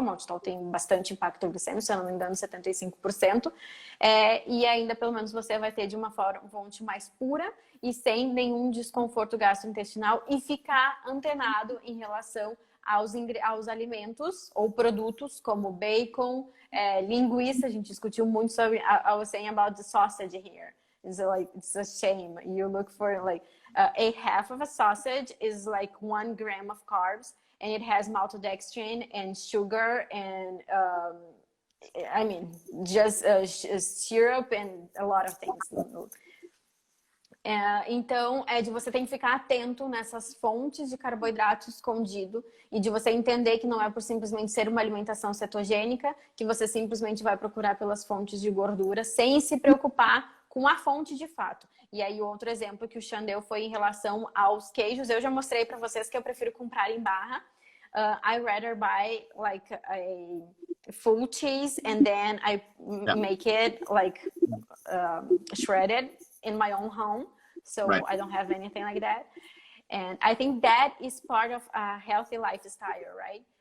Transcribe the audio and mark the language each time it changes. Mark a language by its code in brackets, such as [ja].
[pt] Maltitol tem bastante impacto glicêmico, se eu não me engano, 75%. E ainda, pelo menos, você vai ter de uma fonte mais pura e sem nenhum desconforto gastrointestinal, e ficar antenado em relação aos alimentos ou produtos como bacon, linguiça. A gente discutiu muito sobre, [en] I was saying about the sausage here. It's a shame. You look for like a half of a sausage is like 1 gram of carbs, and it has maltodextrin and sugar and I mean, just syrup and a lot of things. [pt] Então, você tem que ficar atento nessas fontes de carboidrato escondido, e de você entender que não é por simplesmente ser uma alimentação cetogênica que você simplesmente vai procurar pelas fontes de gordura sem se preocupar com a fonte de fato. E aí, outro exemplo que o Sean deu foi em relação aos queijos. Eu já mostrei para vocês que eu prefiro comprar em barra. [en] I rather buy like a full cheese and then I make it like shredded in my own home. So I don't have anything like that. And I think that is part of a healthy lifestyle, right?